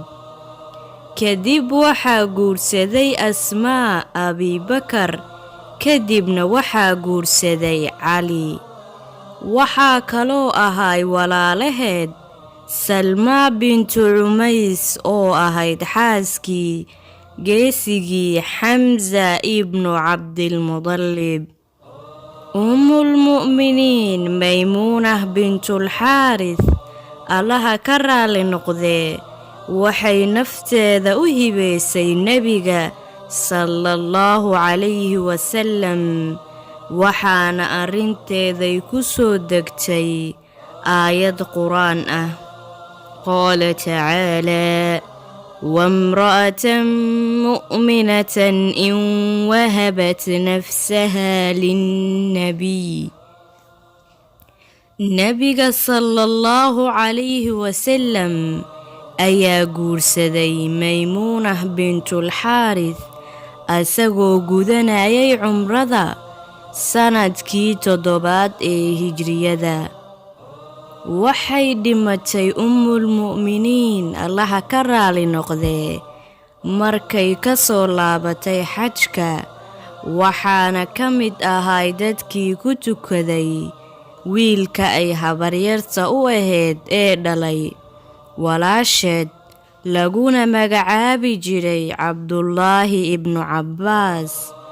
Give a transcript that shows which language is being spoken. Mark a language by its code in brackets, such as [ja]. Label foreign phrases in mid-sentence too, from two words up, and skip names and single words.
[so] kadib waxaa guursaday Asmaa Abi Bakr, kadibna waxaa guursaday Ali. waxaa kaloo ahaay walaalaheed Salma bintu Umays oo ahayd xaaskii geesigii Hamza ibn Abdul Muttalib. [ar] أم المؤمنين [so] Maymunah bintul Harith Allah ka raali noqdee waxay nafteeda u hibeysay Nabiga [ar] صلى الله عليه وسلم, [so] waxaana arinteeday ku soo degtay aayad Qur'aan ah. [ar] قال تعالى: وامرأة مؤمنة إن وهبت نفسها للنبي. نبيك صلى الله عليه وسلم [so] ayaa guursaday Maymunah bintul Harith asagoo gudanayay cumrada sanadkii 7 ee hijriyada. waxay dhimatay [ar] أم المؤمنين [so] Allah ka raali noqdee markay ka soo laabatay xajka, waxaana ka mid ahay dadkii ku tukaday wiilka ay habaryarta u ahayd ee dhalay walaasheed, laguna magacaabi jiray Cabdullaahi ibnu Cabbaas.